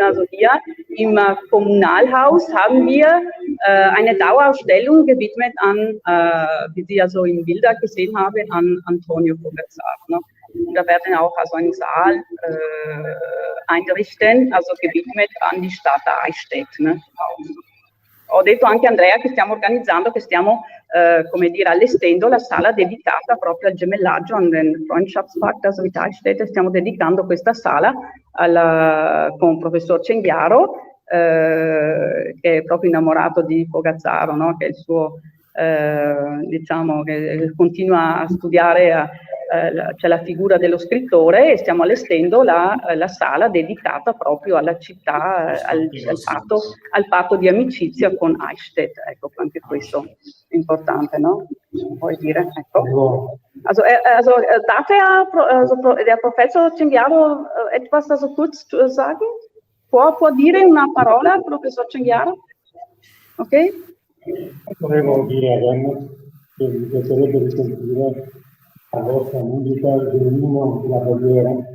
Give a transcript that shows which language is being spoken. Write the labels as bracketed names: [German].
[German] Also hier im Kommunalhaus haben wir eine Dauerausstellung gewidmet an, wie Sie also in Bilder gesehen haben, an Antonio Fogazzaro. Ne? Da werden auch also einen Saal einrichten, also gewidmet an die Stadt Eichstätt. Ne? [Italian] Ho detto anche a Andrea che stiamo organizzando, che stiamo come dire, allestendo la sala dedicata proprio al gemellaggio, al Freundschaftspakt, [German] also mit Eichstätt. [Italian] Stiamo dedicando questa sala con il professor Cenghiaro, che è proprio innamorato di Fogazzaro, no? Che è il suo, diciamo, che continua a studiare c'è la figura dello scrittore, e stiamo allestendo la sala dedicata proprio alla città, al patto di amicizia con Eichstätt. Ecco, anche questo è importante, no? Vuoi dire? Ecco. [German] Also darf der Professor Cenghiaro etwas kurz sagen? [Italian] Può dire una parola, professor Cenghiaro? Ok? Volevo dire a Venus che mi piacerebbe risentire la vostra musica dell'inno della Baviera.